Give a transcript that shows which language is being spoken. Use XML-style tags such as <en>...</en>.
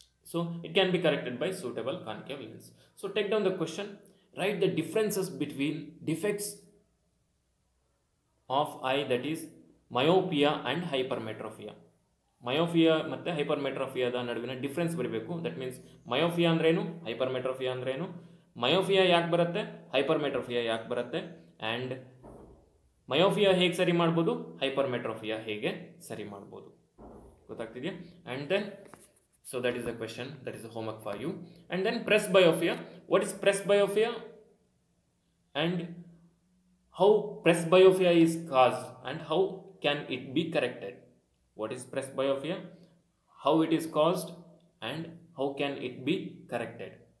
<en>So it can be corrected by suitable concave lens. So take down the question, write the differences between defects of eye, that is myopia and hypermetropia.</en> <kn>Myopia ಮತ್ತು ಹೈಪರ್ಮೆಟ್ರೋಫಿಯಾದ ನಡುವಿನ difference ಬರಬೇಕು.</kn> <en>that means</en> <kn>myopia ಅಂದ್ರೇನು, ಹೈಪರ್ಮೆಟ್ರೋಫಿಯಾ ಅಂದ್ರೇನು, myopia ಯಾಕೆ ಬರುತ್ತೆ, ಹೈಪರ್ಮೆಟ್ರೋಫಿಯಾ ಯಾಕೆ ಬರುತ್ತೆ, and myopia ಹೇಗೆ ಸರಿ ಮಾಡ್ಬೋದು, ಹೈಪರ್ಮೆಟ್ರೋಫಿಯಾ ಹೇಗೆ ಸರಿ ಮಾಡ್ಬೋದು. ಗೊತ್ತಾಗ್ತಿದೆಯಾ?</kn> <en>And then so that is the question, that is the homework for you. And then presbyopia, what is presbyopia and how presbyopia is caused and how can it be corrected. What is presbyopia, how it is caused and how can it be corrected.</en>